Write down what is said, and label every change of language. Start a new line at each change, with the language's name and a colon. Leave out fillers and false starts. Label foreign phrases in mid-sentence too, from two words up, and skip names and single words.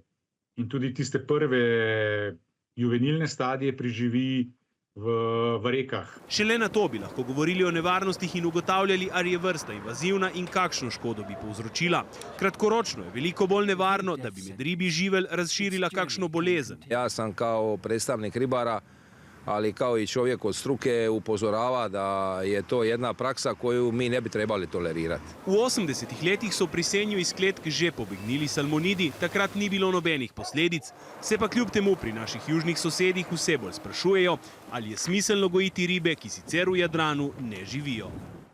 Slovenian: In tudi tiste prve juvenilne stadije preživi v rekah. Šele na to bi lahko govorili o nevarnostih in ugotavljali, ali je vrsta invazivna in kakšno škodo bi povzročila. Kratkoročno je veliko bolj nevarno, da bi med ribi živelj razširila kakšno bolezen.
Croatian: Ja sam kao predstavnik ribara, ali kao i čovjek od struke upozorava da je to jedna praksa koju mi ne bi trebali tolerirati.
Slovenian: V 80-ih letih so pri senju iz kletk že pobegnili salmonidi, takrat ni bilo nobenih posledic, se pa kljub temu pri naših južnih sosedih vse bolj sprašujejo, ali je smiselno gojiti ribe, ki sicer v Jadranu ne živijo.